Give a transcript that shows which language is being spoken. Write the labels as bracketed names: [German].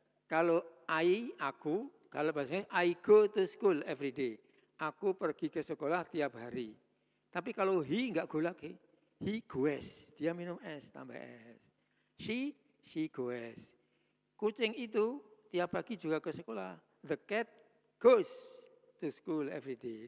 [Indonesian] Kalau aku, kalau bahasanya [English] I go to school every day. [Indonesian] Aku pergi ke sekolah tiap hari. Tapi kalau he enggak go lagi. [English] He goes. [Indonesian] Dia minum es, tambah es. [English] She goes. [Indonesian] Kucing itu tiap pagi juga ke sekolah. [English] The cat goes to school every day.